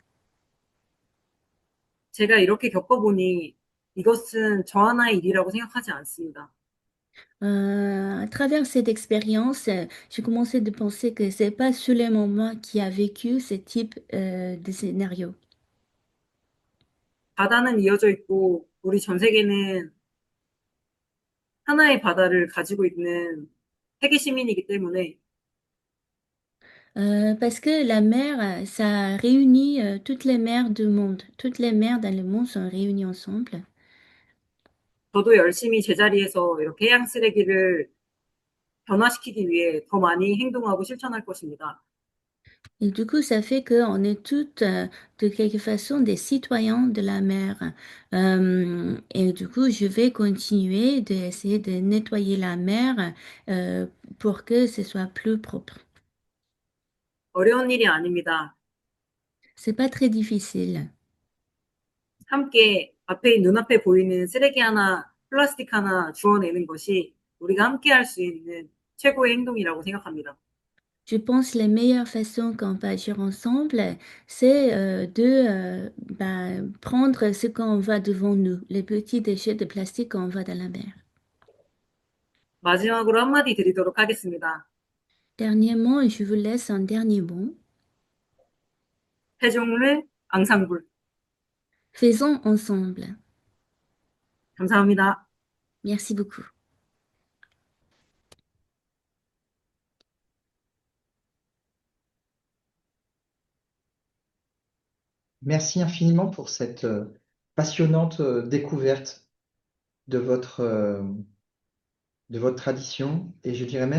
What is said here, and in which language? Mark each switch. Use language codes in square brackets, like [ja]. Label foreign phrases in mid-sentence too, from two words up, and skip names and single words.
[ko] 제가 이렇게 겪어보니 이것은 저 하나의 일이라고 생각하지 않습니다. [fr] À travers cette expérience, j'ai commencé de penser que c'est pas seulement moi qui a vécu ce type de scénario. [ko] 바다는 이어져 있고 우리 전 세계는 하나의 바다를 가지고 있는 세계 시민이기 때문에 [fr] Parce que la mer, ça réunit toutes les mers du monde. Toutes les mers dans le monde sont réunies ensemble. [ko] 저도 열심히 제자리에서 이렇게 해양 쓰레기를 변화시키기 위해 더 많이 행동하고 실천할 것입니다. [fr] Et du coup, ça fait qu'on est toutes, de quelque façon, des citoyens de la mer. Et du coup, je vais continuer d'essayer de nettoyer la mer pour que ce soit plus propre. [ko] 어려운 일이 아닙니다. [fr] C'est pas très difficile. [ko] 함께 눈앞에 보이는 쓰레기 하나, 플라스틱 하나 주워내는 것이 우리가 함께 할 수 있는 최고의 행동이라고 생각합니다. [fr] Je pense que la meilleure façon qu'on peut agir ensemble, c'est prendre ce qu'on voit devant nous, les petits déchets de plastique qu'on voit dans la mer. [ko] 마지막으로 한마디 드리도록 하겠습니다. [fr] Dernièrement, je vous laisse un dernier mot. [ko] 세종을 앙상블. [fr] Faisons ensemble. [ko] 감사합니다. [fr] Merci beaucoup. Merci infiniment pour cette passionnante découverte de de votre tradition et je dirais même